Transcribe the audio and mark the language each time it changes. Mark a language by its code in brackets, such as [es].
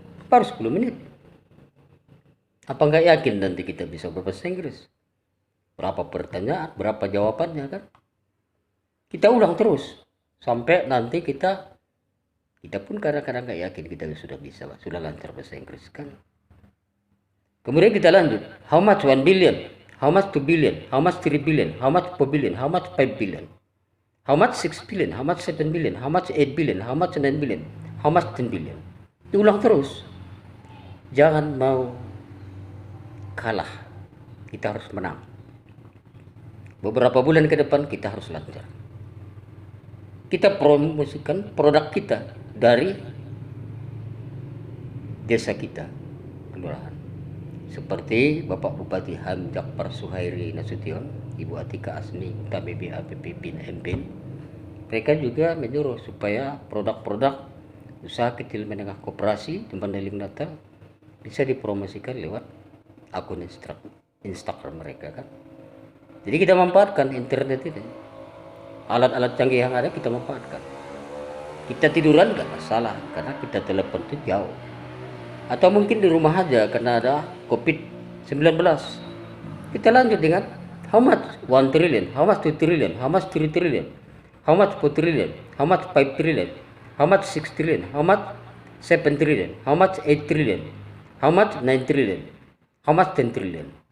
[id] Baru 10 menit. Apa nggak yakin nanti kita bisa berbahasa Inggris? Berapa pertanyaan, berapa jawabannya kan? Kita ulang terus sampai nanti kita pun kadang-kadang nggak yakin kita sudah bisa, sudah lancar bahasa Inggris kan. [en] Kemudian kita lanjut, how much 1 billion, how much 2 billion, how much 3 billion, how much 4 billion, how much 5 billion, how much 6 billion, how much 7 billion, how much 8 billion, how much 9 billion, how much 10 billion. [id] Diulang terus. Jangan mau kalah, kita harus menang. Beberapa bulan ke depan kita harus lancar. Kita promosikan produk kita dari desa kita, kelurahan. Seperti Bapak Bupati Ham Jakfar Suhairi Nasution, Ibu Atika Asmi, KBBA PPPIN MPIN. Mereka juga menyuruh supaya produk-produk usaha kecil menengah koperasi di Mandailing Natal bisa dipromosikan lewat akun Instagram mereka kan. Jadi kita manfaatkan internet ini. Alat-alat canggih yang ada kita manfaatkan. Kita tiduran gak masalah karena kita telepon itu jauh. Atau mungkin di rumah aja karena ada COVID-19. [en] Kita lanjut dengan how much 1 trillion, how much 2 trillion, how much 3 trillion, how much 4 trillion, how much 5 trillion, how much 6 trillion, how much 7 trillion, how much 8 trillion, how much 9 trillion, how much 10 trillion.